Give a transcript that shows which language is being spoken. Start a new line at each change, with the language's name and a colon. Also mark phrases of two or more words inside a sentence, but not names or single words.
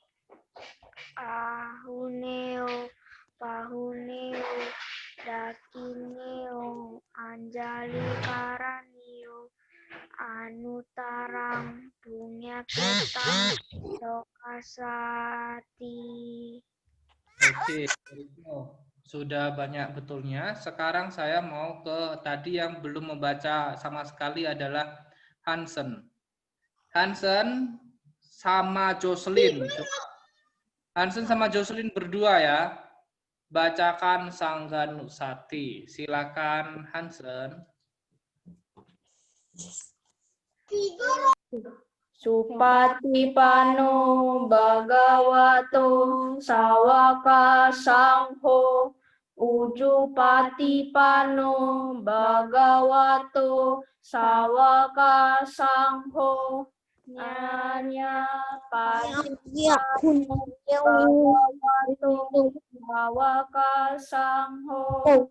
Pali: Pahuneo Dakineo Anjali Karanio Anutarang Punya Ketang Lokasati.
Indonesian: Oke, sudah banyak betulnya. Sekarang saya mau ke tadi yang belum membaca sama sekali adalah Hansen. Hansen sama Jocelyn. Hansen sama Jocelyn berdua ya. Bacakan Sangganusati. Silakan Hansen.
Pali: Supatipano Bhagavato Sawaka Sangho Ujupatipano Bhagavato Sawaka Sangho Nyanya Patipano Bhagavato Sawaka Sangho